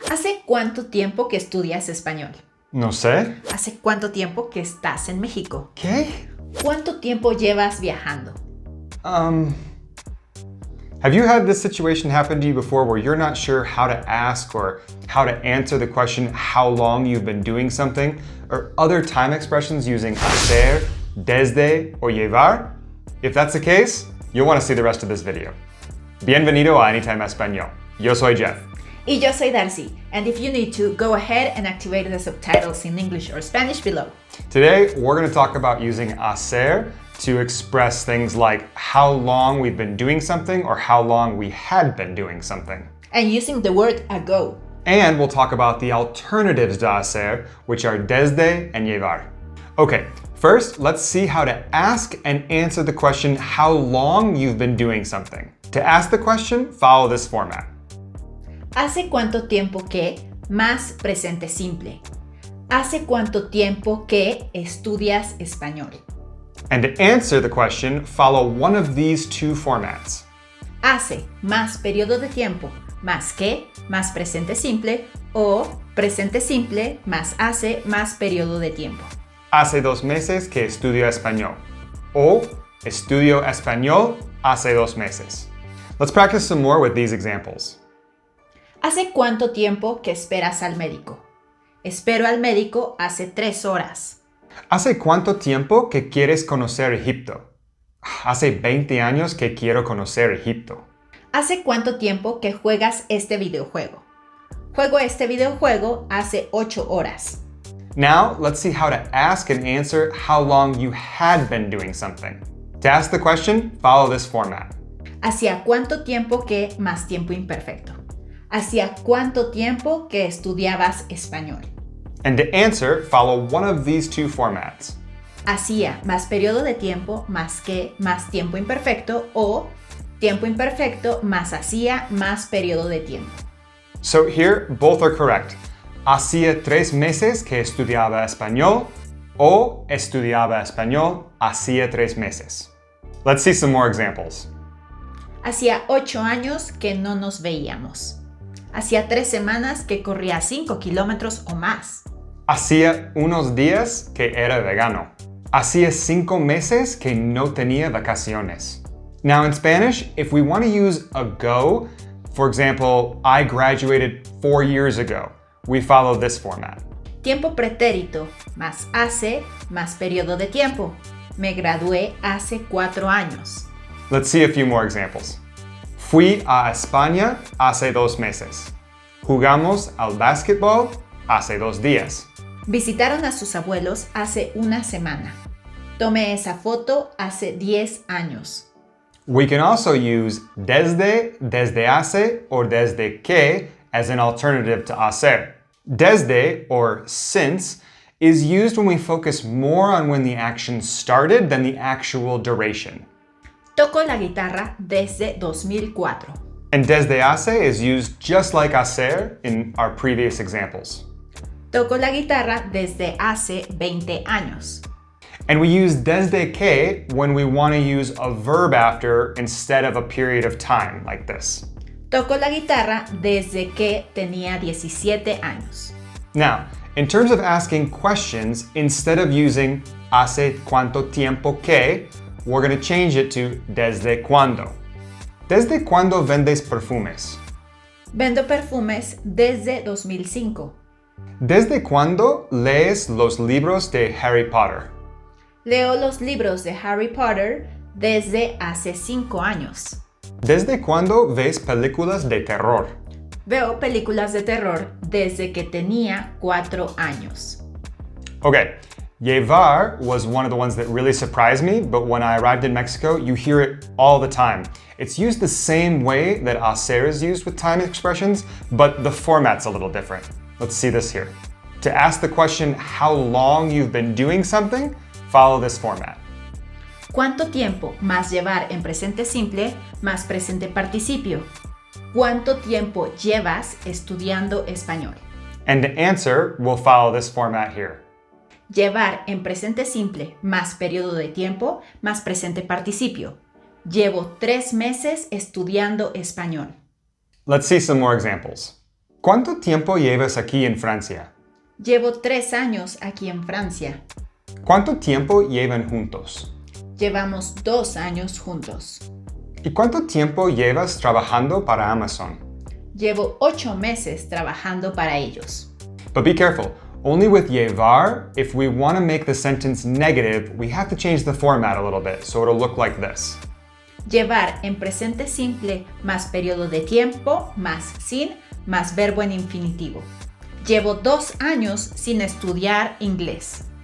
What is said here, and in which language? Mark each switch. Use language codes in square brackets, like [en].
[es] ¿Hace cuánto tiempo que estudias español? No sé. ¿Hace cuánto tiempo que estás en México? ¿Qué? ¿Cuánto tiempo llevas viajando? [en] Have you had this situation happen to you before where you're not sure how to ask or how to answer the question how long you've been doing something, or other time expressions using hacer, desde, or llevar? If that's the case, you'll want to see the rest of this video. [es] Bienvenido a Anytime Español. Yo soy Jeff. Y yo soy Darcy, [en] and if you need to, go ahead and activate the subtitles in English or Spanish below. Today, we're going to talk about using hacer to express things like how long we've been doing something or how long we had been doing something. And using the word ago. And we'll talk about the alternatives to hacer, which are desde and llevar. Okay, first, let's see how to ask and answer the question how long you've been doing something. To ask the question, follow this format. [es] ¿Hace cuánto tiempo que? Más presente simple. ¿Hace cuánto tiempo que estudias español? [en] And to answer the question, follow one of these two formats. [es] Hace más periodo de tiempo, más que, más presente simple, o presente simple más hace más periodo de tiempo. Hace 2 meses que estudio español. O estudio español hace 2 meses. [en] Let's practice some more with these examples. [es] ¿Hace cuánto tiempo que esperas al médico? Espero al médico hace 3 horas. ¿Hace cuánto tiempo que quieres conocer Egipto? Hace 20 años que quiero conocer Egipto. ¿Hace cuánto tiempo que juegas este videojuego? Juego este videojuego hace 8 horas. [en] Now, let's see how to ask and answer how long you had been doing something. To ask the question, follow this format. [es] ¿Hacía cuánto tiempo que más tiempo imperfecto? ¿Hacía cuánto tiempo que estudiabas español? [en] And to answer, follow one of these two formats. [es] Hacía más periodo de tiempo más que más tiempo imperfecto o tiempo imperfecto más hacía más periodo de tiempo. [en] So here, both are correct. [es] Hacía 3 meses que estudiaba español o estudiaba español hacía 3 meses. Let's see some more examples. Hacía 8 años que no nos veíamos. Hacía 3 semanas que corría 5 kilómetros o más. Hacía unos días que era vegano. Hacía 5 meses que no tenía vacaciones. [en] Now in Spanish, if we want to use ago, for example, I graduated 4 years ago, we follow this format. [es] Tiempo pretérito más hace más periodo de tiempo. Me gradué hace 4 años. [en] Let's see a few more examples. [es] Fui a España hace 2 meses. Jugamos al básquetbol hace 2 días. Visitaron a sus abuelos hace 1 semana. Tomé esa foto hace 10 años. [en] We can also use desde, desde hace, or desde que as an alternative to hacer. Desde, or since, is used when we focus more on when the action started than the actual duration. [es] Toco la guitarra desde 2004. [en] And desde hace is used just like hacer in our previous examples. [es] Toco la guitarra desde hace 20 años. [en] And we use desde que when we want to use a verb after instead of a period of time, like this. [es] Toco la guitarra desde que tenía 17 años. [en] Now, in terms of asking questions, instead of using [es] hace cuánto tiempo que, [en] we're going to change it to [es] desde cuándo. ¿Desde cuándo vendes perfumes? Vendo perfumes desde 2005. ¿Desde cuándo lees los libros de Harry Potter? Leo los libros de Harry Potter desde hace 5 años. ¿Desde cuándo ves películas de terror? Veo películas de terror desde que tenía 4 años. [en] Okay, llevar was one of the ones that really surprised me, but when I arrived in Mexico, you hear it all the time. It's used the same way that hacer is used with time expressions, but the format's a little different. Let's see this here. To ask the question how long you've been doing something, follow this format. [es] ¿Cuánto tiempo más llevar en presente simple más presente participio? ¿Cuánto tiempo llevas estudiando español? [en] And to answer, we'll follow this format here. [es] Llevar en presente simple más periodo de tiempo más presente participio. Llevo 3 meses estudiando español. [en] Let's see some more examples. [es] ¿Cuánto tiempo llevas aquí en Francia? Llevo 3 años aquí en Francia. ¿Cuánto tiempo llevan juntos? Llevamos 2 años juntos. ¿Y cuánto tiempo llevas trabajando para Amazon? Llevo 8 meses trabajando para ellos. [en] But be careful. Only with llevar, if we want to make the sentence negative, we have to change the format a little bit, so it'll look like this. [es] Llevar en presente simple más periodo de tiempo más sin más verbo en infinitivo. Llevo 2 años sin estudiar inglés.